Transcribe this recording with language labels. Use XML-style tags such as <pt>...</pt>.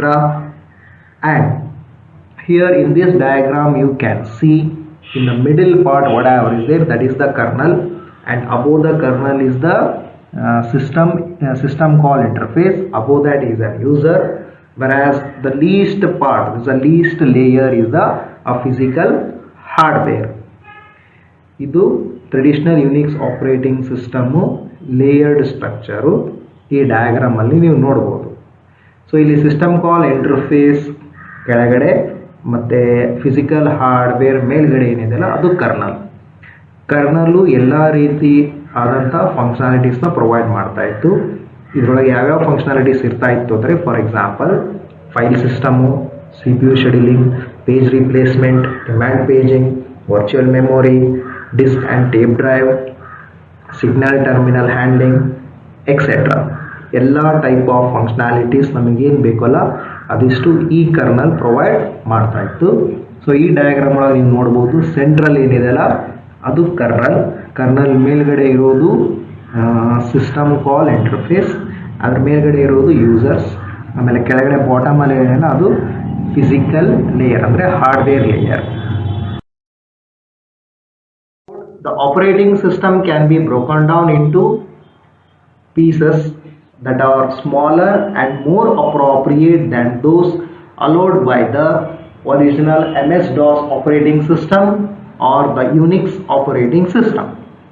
<en>And here in this diagram you can see in the middle part whatever is there, that is the kernel, and above the kernel is the system call interface. Above that is a user, whereas the least part, the least layer is the physical hardware.</en> <kn>ಇದು traditional Unix operating system layered structure ಈ diagram ಅಲ್ಲಿ ನೀವು ನೋಡ್ಬೋದು. So ಇಲ್ಲಿ system ಕಾಲ್ interface ಕೆಳಗಡೆ ಮತ್ತು physical hardware ಮೇಲ್ಗಡೆ ಏನಿದೆಯಲ್ಲ ಅದು ಕರ್ನಲ್ಲು ಎಲ್ಲ ರೀತಿ ಆದಂಥ ಫಂಕ್ಷನಾಲಿಟೀಸ್ನ ಪ್ರೊವೈಡ್ ಮಾಡ್ತಾ ಇತ್ತು. ಇದರೊಳಗೆ ಯಾವ್ಯಾವ ಫಂಕ್ಷನಾಲಿಟೀಸ್ ಇರ್ತಾ ಇತ್ತು ಅಂದರೆ, for example file system,</kn> <en>CPU scheduling, page replacement, demand paging, virtual memory, disk and tape drive, signal terminal handling, etc.</en> <kn>ಎಲ್ಲ ಟೈಪ್ ಆಫ್ ಫಂಕ್ಷನಾಲಿಟೀಸ್ ನಮಗೇನು ಬೇಕಲ್ಲ ಅದಿಷ್ಟು ಈ ಕರ್ನಲ್ ಪ್ರೊವೈಡ್ ಮಾಡ್ತಾ ಇತ್ತು. ಸೊ ಈ ಡಯಾಗ್ರಾಮ್ ಒಳಗೆ ನೀವು ನೋಡ್ಬೋದು, ಸೆಂಟ್ರಲ್ ಏನಿದೆಯಲ್ಲ ಅದು ಕರ್ನಲ್ ಮೇಲ್ಗಡೆ ಇರೋದು ಸಿಸ್ಟಮ್ ಕಾಲ್ ಇಂಟರ್ಫೇಸ್, ಅದ್ರ ಮೇಲ್ಗಡೆ ಇರೋದು ಯೂಸರ್ಸ್, ಆಮೇಲೆ ಕೆಳಗಡೆ ಬಾಟಮ್ ಅಲ್ಲಿ ಏನಿದೆ ಅದು ಫಿಸಿಕಲ್ ಲೇಯರ್ ಅಂದರೆ hardware layer.</kn> <en>The operating system can be broken down into pieces that are smaller and more appropriate than those allowed by the original MS-DOS operating system or the Unix operating system.</en>